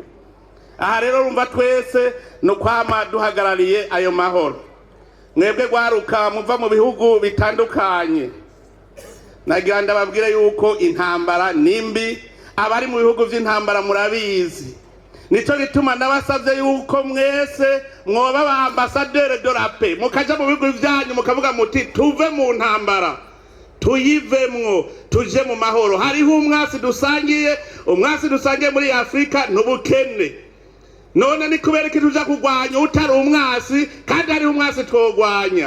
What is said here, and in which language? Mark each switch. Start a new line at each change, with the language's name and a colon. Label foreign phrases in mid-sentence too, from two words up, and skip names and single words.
Rundi: Aha rero rumva twese no kwama duhagarariye ayo mahoro. Mwebwe gwaruka muva mu bihugu bitandukanye, nagira ndababwire yuko intambara nimbi, abari mu bihugu vy'intambara murabizi. Nico gituma ndabasavye yuko mwese mwoba ba
French: ambassadeur de la paix,
Rundi: mukaja mu bihugu vyanyu mukavuga muti tuve mu ntambara, tuyivemwo, tuje mu mahoro. Hariho umwasi dusangiye muri Afrika n'ubukene. None ni kubera iki tuja kugwanya utari umwasi, kandi hariho umwasi twogwanya?